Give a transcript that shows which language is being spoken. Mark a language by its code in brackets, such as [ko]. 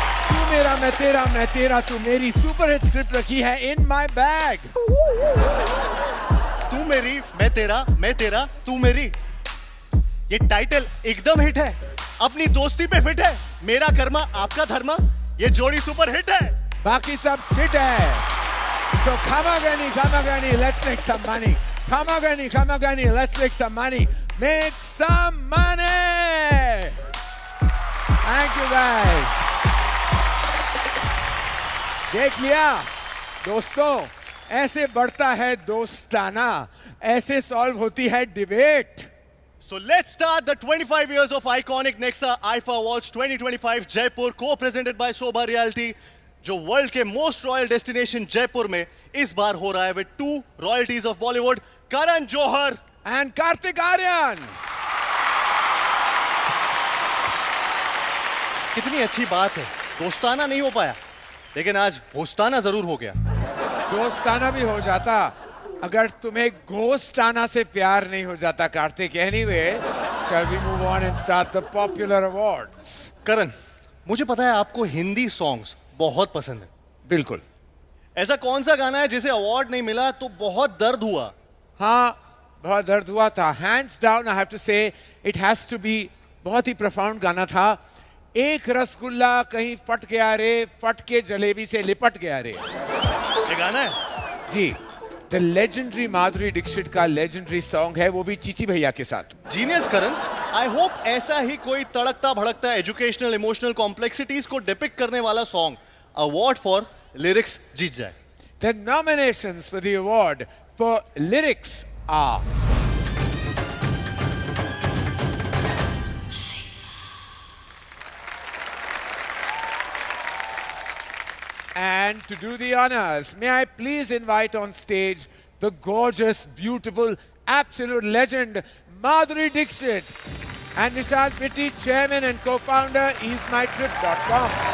[hi] तू मेरा मैं तेरा तू मेरी सुपर हिट स्क्रिप्ट रखी है [en] In my bag. [hi] तू मेरी मैं तेरा तू मेरी, ये टाइटल एकदम हिट है, अपनी दोस्ती पे फिट है। मेरा कर्मा आपका धर्मा, ये जोड़ी सुपर हिट है। बाकी सब शिट है। [en] So Kamagani, let's make some money. Kamagani, let's make some money. Make some money. Thank you guys. [hi] देख लिया दोस्तों, ऐसे बढ़ता है दोस्ताना, ऐसे सॉल्व होती है debate. [en] So let's start the 25 years of iconic Nexa IFA Awards 2025 Jaipur, co-presented by Shobha Realty, [hi] जो वर्ल्ड के मोस्ट रॉयल डेस्टिनेशन जयपुर में इस बार हो रहा है [en] With 2 royalties of Bollywood, Karan Johar and Kartik Aaryan. [hi] कितनी अच्छी बात है, दोस्ताना नहीं हो पाया, लेकिन आज होस्ताना जरूर हो गया। दोस्ताना भी हो जाता अगर तुम्हें घोस्ताना से प्यार नहीं हो जाता Kartik. [en] Anyway, shall we move on and start the popular awards? [hi] करण, मुझे पता है आपको हिंदी सॉन्ग्स बहुत पसंद है। बिल्कुल। ऐसा कौन सा गाना है जिसे अवार्ड नहीं मिला तो बहुत दर्द हुआ? हाँ, बहुत दर्द हुआ था। [en] hands down I have to say it has to be, [hi] बहुत ही प्रोफाउंड गाना था। एक रसगुल्ला कहीं फट गया रे, फट के जलेबी से लिपट गया रे। ये गाना है जी, द लेजेंडरी माधुरी दीक्षित का लेजेंडरी सॉन्ग है, वो भी चीची भैया के साथ। जीनियस करण, आई होप ऐसा ही कोई तड़कता भड़कता एजुकेशनल इमोशनल कॉम्प्लेक्सिटीज को डिपिक्ट करने वाला सॉन्ग अवार्ड फॉर लिरिक्स जीत जाए। [en] The nominations for the award for lyrics are and to do the honors, may I please invite on stage the gorgeous, beautiful, absolute legend Madhuri Dixit and Nishad Pitti, chairman and co-founder easemytrip.com.